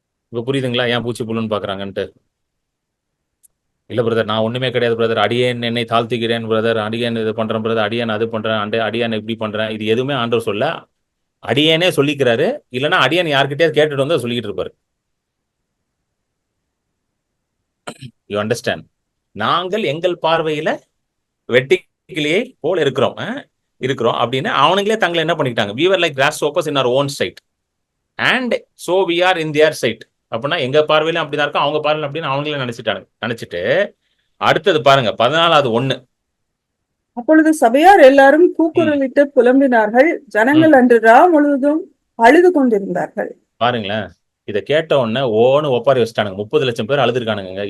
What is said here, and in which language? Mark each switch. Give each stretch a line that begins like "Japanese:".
Tamil: இப்ப புரியுதுங்களா ஏன் பூச்சி புழுன்னு பாக்குறாங்கன்ட்டு? இல்ல பிரதர், நான் ஒண்ணுமே கிடையாது பிரதர், அடியேன் என்னை தாழ்த்துகிறேன் பிரதர், அடியேன் இது பண்றேன் பிரதர், அடியேன் அது பண்றேன், அடியேன் இப்படி பண்றேன், இது எதுவுமே ஆண்டவர் சொல்ல. அடியேனே சொல்லிக்கிறாரு. இல்லைன்னா அடியேன் யார்கிட்டயாவது கேட்டுட்டு வந்து சொல்லிக்கிட்டு இருப்பாரு.
English: You understand?
Tamil: நாங்கள் எங்கள் பார்வையில வெட்டுக்கிளியை போல இருக்கிறோம் இருக்கிறோம் அப்படின்னு அவனுங்களே தங்களை என்ன பண்ணிக்கிட்டாங்க?
English: we were like grasshoppers in our own sight and so we are in their sight.
Tamil: அப்படின்னா எங்க பார்வையிலும் அப்படிதான் இருக்கும், அவங்க பார்வையிலும் அப்படின்னு அவங்களே நினைச்சிட்டு அடுத்தது பாருங்க 14வது 1. அப்பொழுது சபையார் எல்லாரும் ம், கூக்குரலிட்டு புலம்பினார்கள். ம். ஜனங்கள் அன்று ரா முழுவதும் அழுது கொண்டிருந்தார்கள். பாருங்களேன், இதை கேட்ட உடனே ஓன்னு ஒப்பாரி வச்சுட்டானுங்க. 30 லட்சம் பேர் அழுதுருக்கானுங்க.